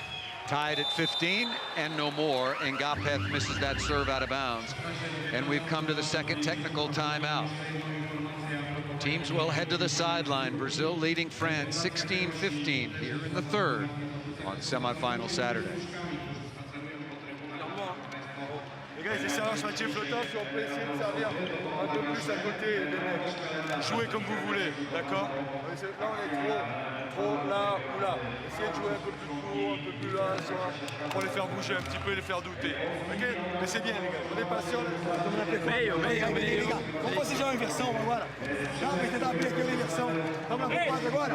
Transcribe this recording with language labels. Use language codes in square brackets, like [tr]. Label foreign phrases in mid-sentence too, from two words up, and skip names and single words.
[en] Tied at 15 and no more, and Gapeth misses that serve out of bounds. And we've come to the second technical timeout. Teams will head to the sideline. Brazil leading France 16-15 here in the third on semifinal Saturday. [fr] Les gars, ils essaient un chantier flottant, si on peut essayer de servir un peu plus à côté des mecs. Jouez comme vous voulez, d'accord? Là, on est trop là ou là. Essayez de jouer un peu plus court, un peu plus là, pour les faire bouger un petit peu et les faire douter. Ok? Mais c'est bien, les gars. On est patient. [pt] Meio. Vamos fazer já uma inversão agora. Já vai tentar abrir aqui uma inversão. Vamos lá pro quadro agora.